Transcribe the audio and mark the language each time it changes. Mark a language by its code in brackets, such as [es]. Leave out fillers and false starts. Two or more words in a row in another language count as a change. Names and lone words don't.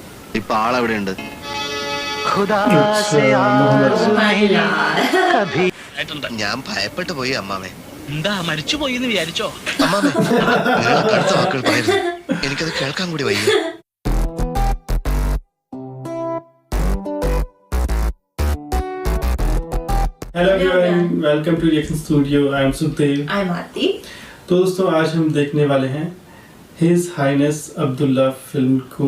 [ml] ഇപ്പൊ ആളെവിടെയുണ്ട്? ഞാൻ ഭയപ്പെട്ടു പോയി അമ്മാമേ. എന്താ മരിച്ചു പോയി എന്ന് വിചാരിച്ചോ? അമ്മാമേ, അടുത്ത വാക്കുകൾ പറയുന്നു. എനിക്കത് കേൾക്കാൻ കൂടി വയ്യ. [en] Hello everyone, welcome to Reaction Studio. I am Sukhdev. I am Aarti. [hi] तो दोस्तों, आज हम देखने वाले हैं हिज हाइनेस अब्दुल्ला फिल्म को।